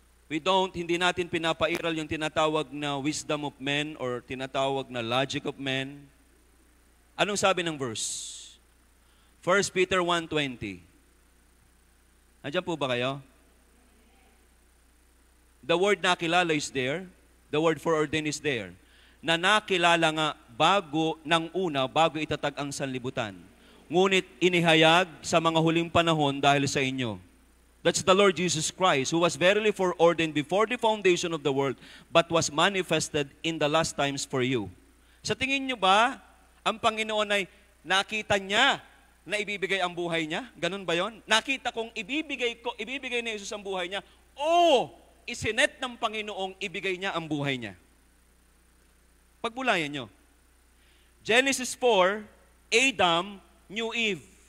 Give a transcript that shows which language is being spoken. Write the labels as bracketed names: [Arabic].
[Filipino] Hindi natin pinapairal yung tinatawag na [English] wisdom of men [Filipino] or tinatawag na [English] logic of men. [Filipino] Anong sabi ng verse? 1 Peter 1:20. Nandiyan po ba kayo? [English] The word nakilala is there. The word foreordain is there. [Filipino] Na nakilala nga bago itatag ang sanlibutan. Ngunit inihayag sa mga huling panahon dahil sa inyo. [English] That's the Lord Jesus Christ, who was verily foreordained before the foundation of the world, but was manifested in the last times for you. [Filipino] Sa tingin nyo ba, ang Panginoon ay nakita niya na ibibigay ang buhay niya? Ganun ba yon? Nakita kong ibibigay ni Jesus ang buhay niya, o isinet ng Panginoong ibigay niya ang buhay niya? Pagbulayan nyo. Genesis 4, [English] Adam knew Eve.